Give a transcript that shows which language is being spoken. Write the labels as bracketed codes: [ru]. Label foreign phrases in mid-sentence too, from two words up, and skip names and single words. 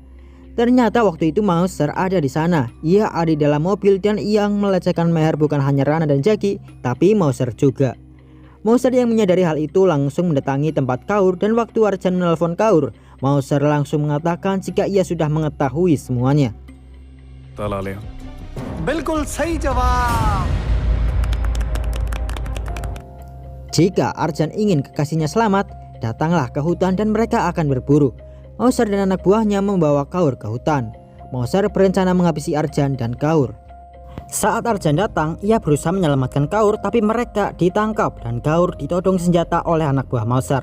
[id] Ternyata waktu itu Mauser ada di sana. Ia ada di dalam mobil dan yang melecehkan Meher bukan hanya Rana dan Jagi, tapi Mauser juga. Mauser yang menyadari hal itu langsung mendatangi tempat Kaur dan waktu Arjan menelpon Kaur, Mauser langsung mengatakan jika ia sudah mengetahui semuanya. [pa] ਤਾਲਾ ਲਿਆ [hi] बिल्कुल सही जवाब. [id] Jika Arjan ingin kekasihnya selamat, datanglah ke hutan dan mereka akan berburu. Mauser dan anak buahnya membawa Kaur ke hutan. Mauser berencana menghabisi Arjan dan Kaur. Saat Arjan datang, ia berusaha menyelamatkan Kaur tapi mereka ditangkap dan Kaur ditodong senjata oleh anak buah Mauser.